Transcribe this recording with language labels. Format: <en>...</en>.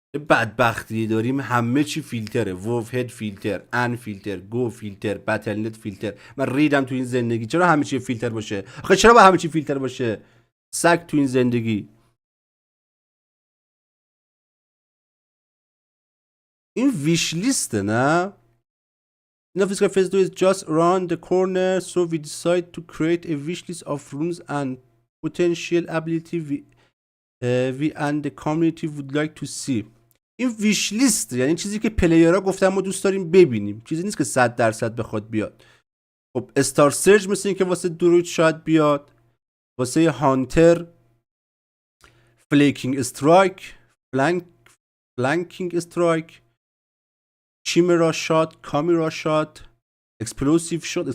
<fa>بدبختی داریم همه چی فیلتره. ووف هد فیلتر، ان فیلتر، گو فیلتر، بتل نت فیلتر. من ریدم تو این زندگی. چرا همه چی فیلتر باشه؟ آخه چرا با همه چی فیلتر باشه؟ سگ تو این زندگی. این ویش لیسته نه؟</fa> <en>In official phase 2 is just around the corner, so we decide to create a wish list of runes and potential ability we and the community would like to see.</en> <fa>این ویش لیست یعنی چیزی که پلیرها گفتن ما دوست داریم ببینیم. چیزی نیست که 100% بخواد بیاد. خب استار سرج مثل این که واسه دروید شاید بیاد، واسه هانتر فلیکینگ استرایک، فلانکینگ استرایک، چیمرا شات، کامیرا شات، اکسپلوسیو شات.</fa>